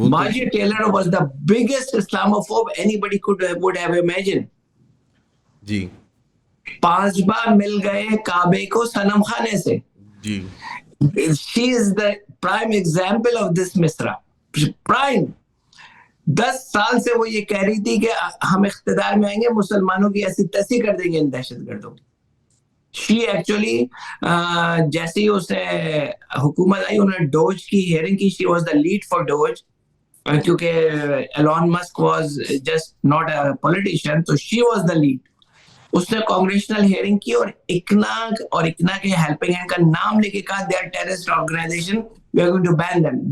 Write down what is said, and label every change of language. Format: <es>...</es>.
<en>Marjorie Taylor was the biggest Islamophobe anybody would have imagined.</en> <ur>جی. 5 بار مل گئے کعبے کو صنم خانے سے. جی.</ur> <en>She is the prime example of this misra. Prime.</en> <ur>10 سال سے وہ یہ کہہ رہی تھی کہ ہم اقتدار میں آئیں گے، مسلمانوں کی ایسی تیسی کر دیں گے ان دہشت گردوں. She actually جیسے ہی اس نے حکومت آئی، انہوں نے ڈوج کی ہیئرنگ کی.</ur> <en>She was the lead for DOGE کیونکہ Elon Musk was just not a politician, so she was the lead.</en> <ur>اس نے کانگریشنل ہیئرنگ کی اور اکنا کے ہیلپنگ ہینڈ کا نام لے کے کہا they are terrorist organization, we are going to ban them.</ur>